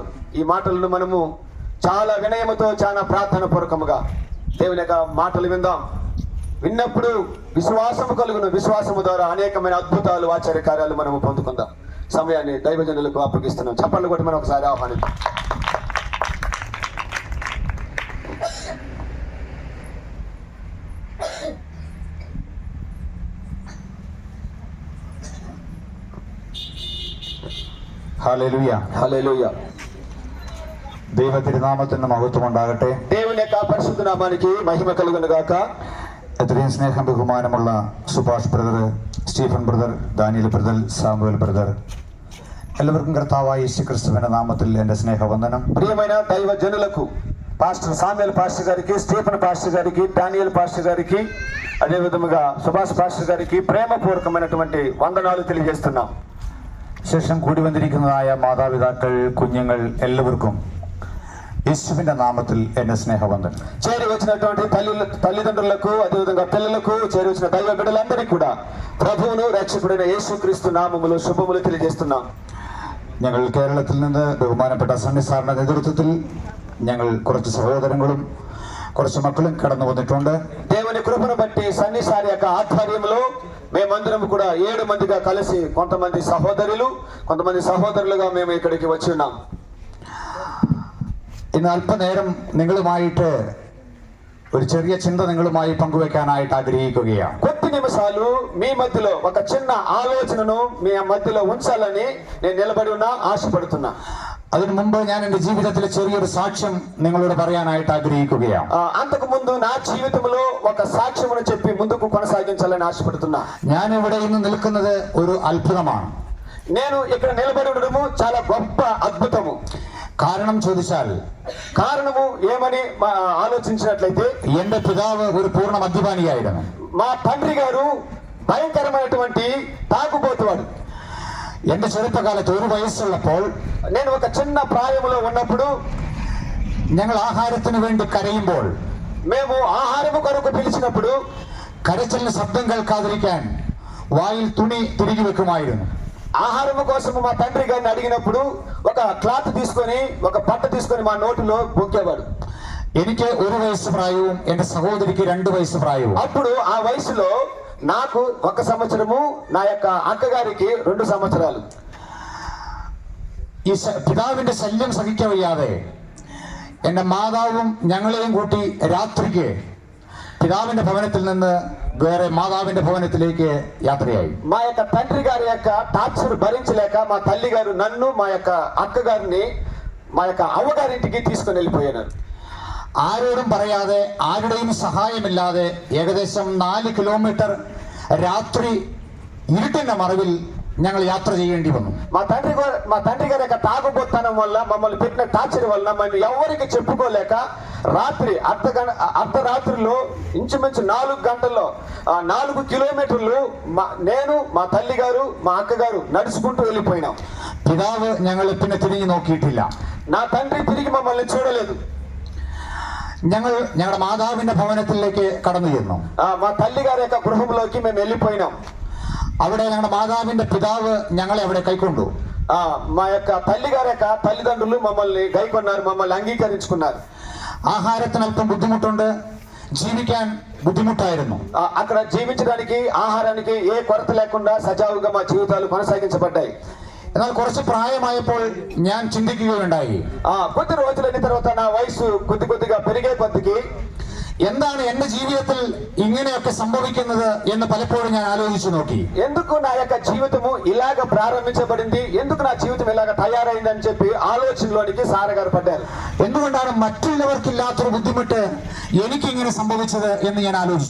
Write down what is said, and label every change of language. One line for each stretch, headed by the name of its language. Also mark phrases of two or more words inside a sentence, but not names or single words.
Telugu: ఈ మాటలను మనము చాలా వినయముతో, చాలా ప్రార్థన పూర్వకముగా దేవుని యొక్క మాటలు విందాం. విన్నప్పుడు విశ్వాసము కలుగును. విశ్వాసము ద్వారా అనేకమైన అద్భుతాలు, ఆశ్చర్య కార్యాలు మనము పొందుకుందాం. సమయాన్ని దైవజనులకు అప్పగిస్తున్నాం. చప్పట్లు కొట్టి మనం ఒకసారి ఆహ్వానిద్దాం.
Malayalam: ഹല്ലേലൂയ.
Telugu: హల్లెలూయ.
Malayalam: ദൈവ തിരുനാമത്തിന് മഹത്വം ഉണ്ടാകട്ടെ.
Telugu: దేవుని యొక్క పరిశుద్ధ నామానికి మహిమ కలుగును గాక.
Malayalam: എത്രയും സ്നേഹം ബഹുമാനമുള്ള സുഭാഷ് ബ്രദർ, സ്റ്റീഫൻ ബ്രദർ, ദാനിയൽ ബ്രദർ, സാമുവൽ ബ്രദർ, എല്ലാവർക്കും കർത്താവായ യേശുക്രിസ്തുവിന്റെ നാമത്തിൽ എൻ്റെ സ്നേഹവന്ദനം.
Telugu: ప్రియమైన దైవ జనులకు, పాస్టర్ సామ్యుయల్ పాస్టర్ గారికి, స్టీఫెన్ పాస్టర్ గారికి, డానియల్ పాస్టర్ గారికి, అదే విధముగా సుభాష్ పాస్టర్ గారికి ప్రేమపూర్వకమైనటువంటి వందనాలు తెలియజేస్తున్నాం.
Malayalam: ശേഷം കൂടി വന്നിരിക്കുന്നതായ മാതാപിതാക്കൾ, കുഞ്ഞുങ്ങൾ എല്ലാവർക്കും യേശുവിന്റെ നാമത്തിൽ എൻ്റെ സ്നേഹവന്ദനം.
Telugu: చేరి వచ్చినటువంటి తల్లిదండ్రులకు, అదేవిధంగా పిల్లలకు, చేరి వచ్చిన దైవ బిడ్డలందరికీ కూడా ప్రభువును రక్షకుడైన యేసుక్రీస్తు నామములో శుభములు తెలియజేస్తున్నాం.
Malayalam: ഞങ്ങൾ കേരളത്തിൽ നിന്ന് ബഹുമാനപ്പെട്ട സണ്ണി സാറിന്റെ നേതൃത്വത്തിൽ ഞങ്ങൾ കുറച്ച് സഹോദരങ്ങളും കുറച്ച് മക്കളും കടന്നു വന്നിട്ടുണ്ട്.
Telugu: దేవుని కృపను బట్టి సన్నిసారి యొక్క ఆధ్వర్యంలో మేమందరం కూడా 7 మందిగా కలిసి, కొంతమంది సహోదరులు, కొంతమంది సహోదరులుగా మేము ఇక్కడికి వచ్చి ఉన్నాం.
Malayalam: ഇന്ന് അല്പനേരം നിങ്ങളുമായിട്ട് ഒരു ചെറിയ ചിന്ത നിങ്ങളുമായി പങ്കുവെക്കാനായിട്ട് ആഗ്രഹിക്കുകയാണ്.
Telugu: కొద్ది నిమిషాలు మీ మధ్యలో ఒక చిన్న ఆలోచనను మీ మధ్యలో ఉంచాలని నేను నిలబడి ఉన్నా, ఆశపడుతున్నా.
Malayalam: അതിനു മുമ്പ് ഞാൻ എൻ്റെ ജീവിതത്തിലെ ചെറിയൊരു സാക്ഷ്യം നിങ്ങളോട് പറയാനായിട്ട് ആഗ്രഹിക്കുകയാണ്.
Telugu: అంతకు ముందు నా జీవితంలో ఒక సాక్ష్యమును చెప్పి ముందుకు కొనసాగించాలని ఆశపడుతున్నా.
Malayalam: ഞാൻ ഇവിടെ ഇന്ന് നിൽക്കുന്നത് ഒരു അത്ഭുതമാണ്.
Telugu: నేను ఇక్కడ నిలబడి ఉండడము చాలా గొప్ప అద్భుతము.
Malayalam: കാരണം ചോദിച്ചാൽ
Telugu: కారణము ఏమని ఆలోచించినట్లయితే,
Malayalam: എൻ്റെ പിതാവ് ഒരു പൂർണ്ണ മദ്യപാനിയായിരുന്നു.
Telugu: మా తండ్రి గారు భయంకరమైనటువంటి తాగుబోతువాడు.
Malayalam: എൻ്റെ ചെറുപ്പകാലത്ത് 1 വയസ്സുള്ളപ്പോൾ
Telugu: నేను ఒక చిన్న ప్రాయములో ఉన్నప్పుడు
Malayalam: ഞങ്ങൾ ആഹാരത്തിന് വേണ്ടി കരയുമ്പോൾ
Telugu: మేము ఆహారము కొరకు పిలిచినప్పుడు
Malayalam: കരച്ചിലിന് ശബ്ദം കേൾക്കാതിരിക്കാൻ വായിൽ തുണി തിരികെ വെക്കുമായിരുന്നു.
Telugu: ఆహారము కోసము మా తండ్రి గారిని అడిగినప్పుడు ఒక క్లాత్ తీసుకొని, ఒక బట్ట తీసుకొని మా నోటిలో బొక్కేవాడు.
Malayalam: എനിക്ക് 1 വയസ്സ് പ്രായവും എൻ്റെ സഹോദരിക്ക് 2 വയസ്സ് പ്രായവും.
Telugu: అప్పుడు ఆ వయసులో నాకు 1 సంవత్సరము, నా యొక్క అక్కగారికి 2 సంవత్సరాలు.
Malayalam: ഈ പിതാവിന്റെ ശല്യം സഹിക്കവയ്യാതെ എൻ്റെ മാതാവും ഞങ്ങളെയും കൂട്ടി രാത്രിക്ക് പിതാവിന്റെ ഭവനത്തിൽ നിന്ന് വേറെ മാതാവിന്റെ ഭവനത്തിലേക്ക് യാത്രയായി.
Telugu: మా యొక్క తండ్రి గారి యొక్క టార్చర్ భరించలేక మా తల్లి గారు నన్ను, మా యొక్క అక్కగారిని మా యొక్క అవ్వగారింటికి తీసుకొని వెళ్ళిపోయారు.
Malayalam: ആരോടും പറയാതെ, ആരുടെയും സഹായമില്ലാതെ ഏകദേശം 4 കിലോമീറ്റർ രാത്രി ഇരുട്ടിന്റെ മറവിൽ ഞങ്ങൾ യാത്ര ചെയ്യേണ്ടി വന്നു.
Telugu: మా తండ్రి గారి యొక్క తాగుబోతనం వల్ల, మమ్మల్ని పెట్టిన టార్చర్ వల్ల మేము ఎవరికి చెప్పుకోలేక రాత్రి అర్ధరాత్రిలో ఇంచుమించు 4 గంటల్లో 4 కిలోమీటర్లు నేను, మా తల్లి గారు, మా అక్కగారు నడుచుకుంటూ వెళ్ళిపోయినాం.
Malayalam: പിതാവ് ഞങ്ങളെ പിന്നെ തിരിഞ്ഞു നോക്കിയിട്ടില്ല.
Telugu: నా తండ్రి తిరిగి మమ్మల్ని చూడలేదు.
Malayalam: ഞങ്ങൾ ഞങ്ങളുടെ മാതാവിന്റെ ഭവനത്തിലേക്ക് കടന്നു ചെന്നു.
Telugu: మా తల్లి గారి యొక్క గృహంలోకి మేము వెళ్ళిపోయినాం.
Malayalam: അവിടെ ഞങ്ങളുടെ മാതാവിന്റെ പിതാവ് ഞങ്ങളെ അവിടെ കൈക്കൊണ്ടു.
Telugu: మా యొక్క తల్లి గారి యొక్క తల్లిదండ్రులు మమ్మల్ని గైకొన్నారు, మమ్మల్ని అంగీకరించుకున్నారు.
Malayalam: ആഹാരത്തിന് അല്പം ബുദ്ധിമുട്ടുണ്ട്, ജീവിക്കാൻ ബുദ്ധിമുട്ടായിരുന്നു.
Telugu: అక్కడ జీవించడానికి, ఆహారానికి ఏ కొరత లేకుండా సజావుగా మా జీవితాలు కొనసాగించబడ్డాయి.
Malayalam: എന്നാൽ കുറച്ച് പ്രായമായപ്പോൾ ഞാൻ ചിന്തിക്കുകയുണ്ടായി,
Telugu: కొద్ది రోజులైన తర్వాత నా వయసు కొద్దిగా పెరిగే కొద్దికి
Malayalam: എന്താണ് എന്റെ ജീവിതത്തിൽ ഇങ്ങനെയൊക്കെ സംഭവിക്കുന്നത് എന്ന് പലപ്പോഴും ഞാൻ ആലോചിച്ചു നോക്കി.
Telugu: ఎందుకు నా యొక్క జీవితము ఇలాగ ప్రారంభించబడింది, ఎందుకు నా జీవితం ఇలాగ తయారైంది అని చెప్పి ఆలోచనలోనికి సారగారు పడ్డారు.
Malayalam: എന്തുകൊണ്ടാണ് മറ്റുള്ളവർക്കില്ലാത്തൊരു ബുദ്ധിമുട്ട് എനിക്കിങ്ങനെ സംഭവിച്ചത് എന്ന് ഞാൻ ആലോചിച്ചു.